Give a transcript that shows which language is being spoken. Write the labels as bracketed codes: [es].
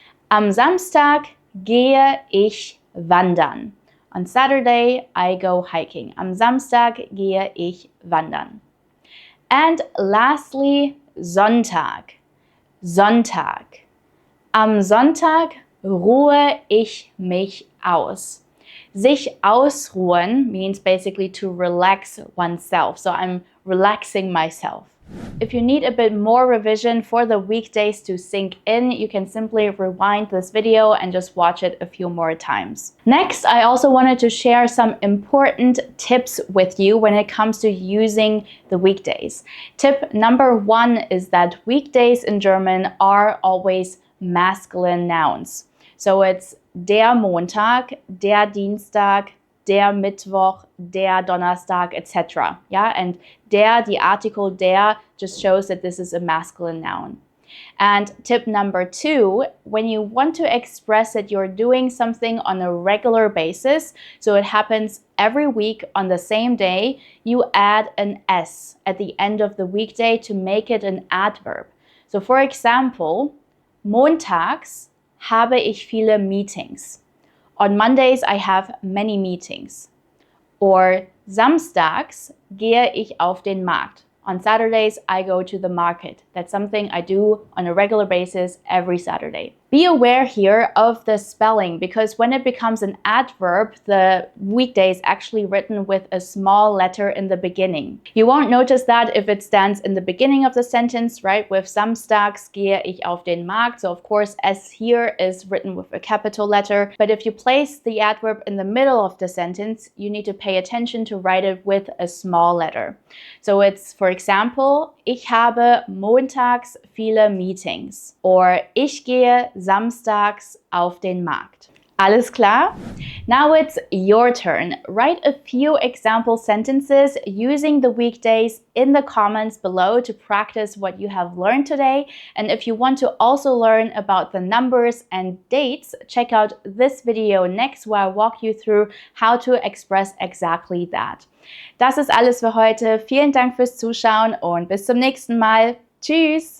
[de] Am Samstag gehe ich wandern. [en] On Saturday, I go hiking. [de] Am Samstag gehe ich wandern. [en] And lastly, Sonntag. Sonntag. [de] Am Sonntag ruhe ich mich aus. Sich ausruhen [en] means basically to relax oneself. So I'm relaxing myself. If you need a bit more revision for the weekdays to sink in, you can simply rewind this video and just watch it a few more times. Next, I also wanted to share some important tips with you when it comes to using the weekdays. Tip number 1 is that weekdays in German are always masculine nouns. So it's der Montag, der Dienstag, der Mittwoch, der Donnerstag, etc. Yeah, and der, the article der, just shows that this is a masculine noun. And tip number 2, when you want to express that you're doing something on a regular basis, so it happens every week on the same day, you add an S at the end of the weekday to make it an adverb. So for example, [de] montags habe ich viele meetings. [en] On Mondays, I have many meetings. Or [de] samstags gehe ich auf den Markt. [en] On Saturdays, I go to the market. That's something I do on a regular basis every Saturday. Be aware here of the spelling, because when it becomes an adverb, the weekday is actually written with a small letter in the beginning. You won't notice that if it stands in the beginning of the sentence, right? With [de] samstags gehe ich auf den Markt. [en] So of course, S here is written with a capital letter. But if you place the adverb in the middle of the sentence, you need to pay attention to write it with a small letter. So it's, for example, [de] ich habe montags viele Meetings. [en] Or [de] ich gehe samstags auf den Markt. Alles klar? [en] Now it's your turn. Write a few example sentences using the weekdays in the comments below to practice what you have learned today. And if you want to also learn about the numbers and dates, check out this video next where I walk you through how to express exactly that. [de] Das ist alles für heute. Vielen Dank fürs Zuschauen und bis zum nächsten Mal. Tschüss!